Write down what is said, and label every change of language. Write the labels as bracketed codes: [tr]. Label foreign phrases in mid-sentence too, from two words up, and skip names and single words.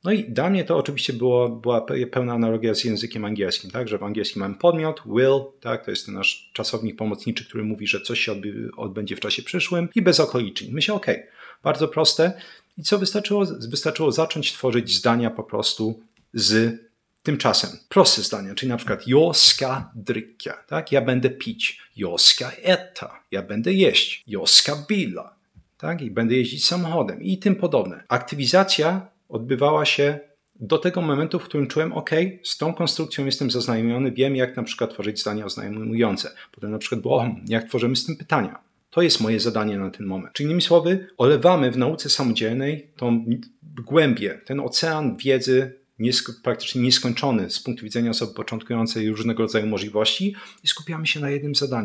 [pl] No i dla mnie to oczywiście była pełna analogia z językiem angielskim, tak, że w angielskim mamy podmiot, will, tak, to jest ten nasz czasownik pomocniczy, który mówi, że coś się odbędzie w czasie przyszłym i bezokolicznik. Myślę, bardzo proste. I co wystarczyło? Wystarczyło zacząć tworzyć zdania po prostu z tymczasem. Proste zdania, czyli na przykład [sv] jag ska dricka, [pl] tak, ja będę pić, [sv] jag ska äta, [pl] ja będę jeść, [sv] jag ska bilar, [pl] tak? I będę jeździć samochodem i tym podobne. Aktywizacja odbywała się do tego momentu, w którym czułem, z tą konstrukcją jestem zaznajomiony, wiem jak na przykład tworzyć zdania oznajmujące. Potem na przykład było, jak tworzymy z tym pytania. To jest moje zadanie na ten moment. Czyli innymi słowy, olewamy w nauce samodzielnej tą głębię, ten ocean wiedzy praktycznie nieskończony z punktu widzenia osoby początkującej różnego rodzaju możliwości i skupiamy się na jednym zadaniu.